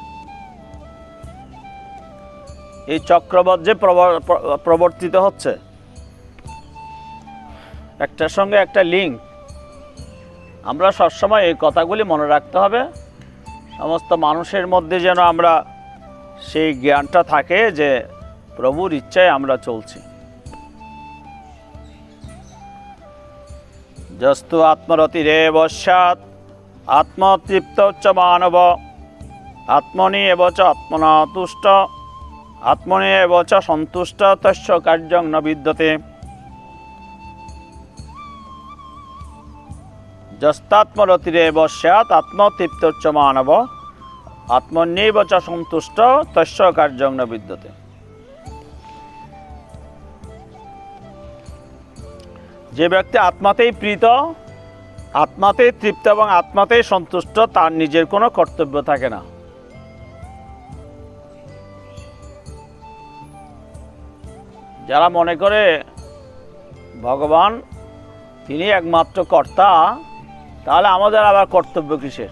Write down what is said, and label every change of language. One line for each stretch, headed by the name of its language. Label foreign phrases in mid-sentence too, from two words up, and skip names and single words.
Bangla: এই চক্রবৎ যে প্রবর্তিত হচ্ছে, একটার সঙ্গে একটা লিঙ্ক। আমরা সবসময় এই কথাগুলি মনে রাখতে হবে, সমস্ত মানুষের মধ্যে যেন আমরা সেই জ্ঞানটা থাকে যে প্রভুর ইচ্ছায় আমরা চলছি।
Sanskrit: যস্তু আত্মরতিরেব স্যাৎ আত্মতৃপ্ত চ মানব আত্মনি এব চ আত্মনা তুষ্ট আত্মনি এব চ সন্তুষ্ট তস্য কার্যং ন বিদ্যতে। যস্তাত্মরতিরেব স্যাৎ আত্মতৃপ্ত চ মানব আত্মন্যেব চ সন্তুষ্ট তস্য কার্যং ন বিদ্যতে।
Bangla: যে ব্যক্তি আত্মাতেই প্রীত, আত্মাতেই তৃপ্ত এবং আত্মাতেই সন্তুষ্ট, তার নিজের কোনো কর্তব্য থাকে না। যারা মনে করে ভগবান তিনি একমাত্র কর্তা, তাহলে আমাদের আবার কর্তব্য কিসের?